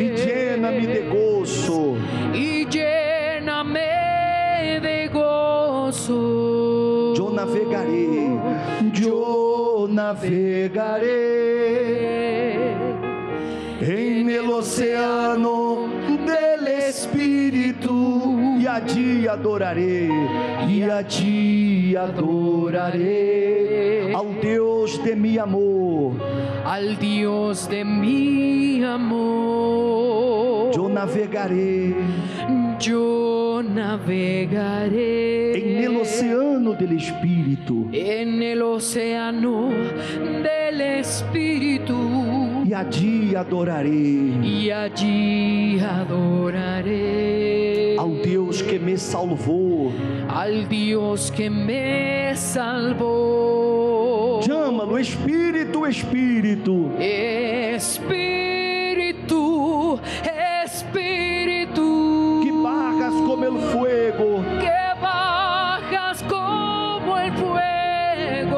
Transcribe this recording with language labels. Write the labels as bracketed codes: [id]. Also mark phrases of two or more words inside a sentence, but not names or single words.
[pt] e llena-me de gozo. [es] y lléname de gozo. [pt] Eu navegarei [es] en el oceano del [pt] Espírito e allí adorarei ao Deus [es] de mi amor. Al Dios de mi amor. [pt] Eu navegarei [es] en el océano del [pt] Espírito [es] en el océano del Espíritu [pt] e allí adorarei ao Deus que me salvou. [es] al Dios que me salvó. [pt] Chama-lo Espírito, Espírito, [es] Espíritu, Espíritu, que bajas como el fuego, que bajas como el fuego.